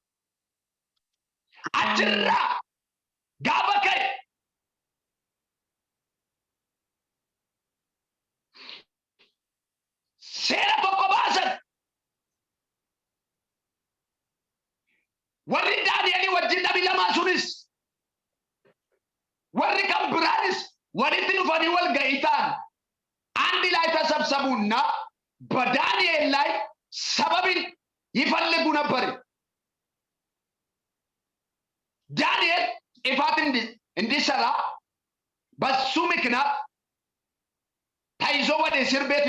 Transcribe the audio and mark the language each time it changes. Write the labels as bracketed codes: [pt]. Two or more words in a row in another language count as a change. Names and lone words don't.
[om] Achirraa gaafa ka'e seera tokko baasan. warri Daani'el wajjin dhabi lamaa sunis warri kan biraanis walitti dhufanii wal ga'ii ta'an [am] አንድ ላይ ተሰብሰቡና በዳንኤል ላይ ሰበብን ይፈልጉ ነበር። ዳንኤል ጥፋት እንዲሰራ በሱ ምክንያት ተይዞ ወደ እስር ቤት